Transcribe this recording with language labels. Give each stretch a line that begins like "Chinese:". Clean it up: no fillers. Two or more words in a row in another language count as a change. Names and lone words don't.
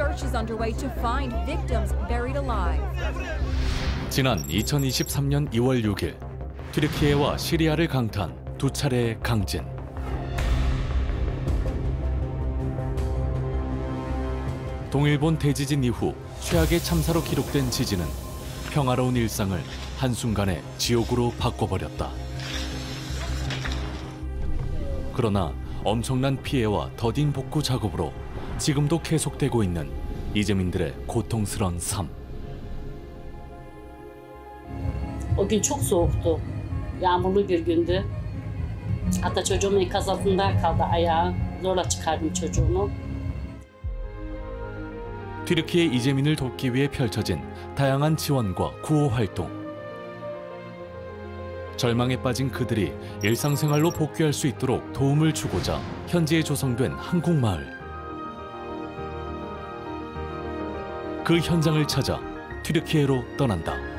English: is underway to find victims buried alive.
Korean: 지난 2023년 2월 6일 튀르키예와 시리아를 강타한 두 차례의 강진. 동일본 대지진 이후 최악의 참사로 기록된 지진은 평화로운 일상을 한순간에 지옥으로 바꿔버렸다. 그러나 엄청난 피해와 더딘 복구 작업으로 지금도 계속되고 있는 이재민들의 고통스러운 삶.
Turkish: O gün çok soğuktu. Yağmurlu bir gündü. Hatta çocuğum enkaz altında kaldı ayağı. Zorla çıkardım çocuğumu.
Korean: 튀르키예 이재민을 돕기 위해 펼쳐진 다양한 지원과 구호 활동. 절망에 빠진 그들이 일상생활로 복귀할 수 있도록 도움을 주고자 현지에 조성된 한국마을. 그 현장을 찾아 튀르키예로 떠난다.